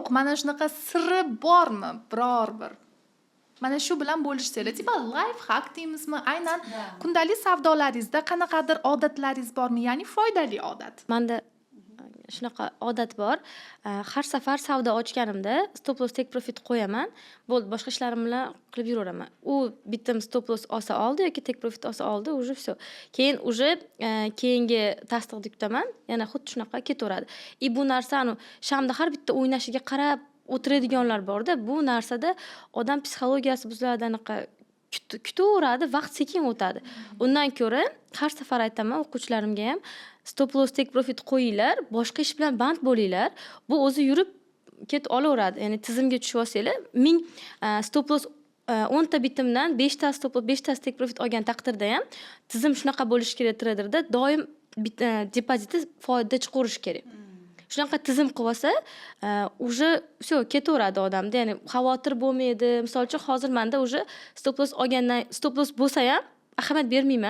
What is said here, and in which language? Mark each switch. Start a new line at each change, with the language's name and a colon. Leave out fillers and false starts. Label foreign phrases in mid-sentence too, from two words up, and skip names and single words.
Uzbek: Mana shunaqa siri bormi? Biror bir. Mana shu bilan bo'lishsanglar, tipa
English: life hack
Uzbek: deymizmi? Aynan kundalik savdolaringizda qanaqadir odatlaringiz bormi? Ya'ni foydali odat. Menda shunaqa odat bor. Har safar savdo ochganimda
English: stop loss take profit
Uzbek: qo'yaman. Bo'ldi, boshqa ishlarim bilan qilib yuraveraman. U bitim
English: stop loss
Uzbek: olsa oldi yoki
English: take profit
Uzbek: olsa oldi,
Russian: уже все.
Uzbek: Keyin keyingi tasdiqni kutaman, yana xuddi shunaqa ketaveradi. Bu narsani shamda har bitta o'ynashiga qarab o'tiradiganlar borda, bu narsada odam psixologiyasi buziladi, anaqa kutaveradi, vaqt sekin o'tadi. Undan ko'ra har safar aytaman o'quvchilarimga ham,
English: stop loss take profit
Uzbek: qo'yinglar, boshqa ish bilan band bo'linglar. Bu o'zi yurib ketib olaveradi. Ya'ni tizimga tushib olsanglar, 1000
English: stop loss
Uzbek: 10 ta bitimdan 5 ta
English: stop loss,
Uzbek: 5 ta
English: take profit
Uzbek: olgan taqdirda ham tizim shunaqa bo'lishi kerak traderda, doim depozitni foyda chiqarish kerak. Shunaqa tizim qilib olsa,
Russian: уже все
Uzbek: ketaveradi odamda. Ya'ni xavotir bo'lmaydi. Misol uchun hozir menda уже
English: stop loss
Uzbek: olgandan
English: stop loss
Uzbek: bo'lsa ham ahamiyat bermayman.